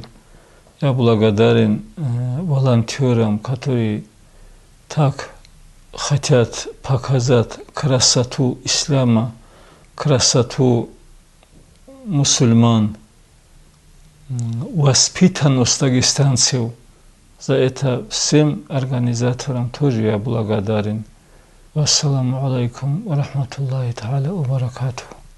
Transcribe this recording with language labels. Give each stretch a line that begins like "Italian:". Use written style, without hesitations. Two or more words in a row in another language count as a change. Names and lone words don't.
Russian: Я благодарен волонтерам, которые так хотят показать красоту ислама, красоту мусульман, воспитанность дагестанцев. За это всем организаторам тоже я благодарен.
Arabic: والسلام عليكم ورحمة الله تعالى وبركاته.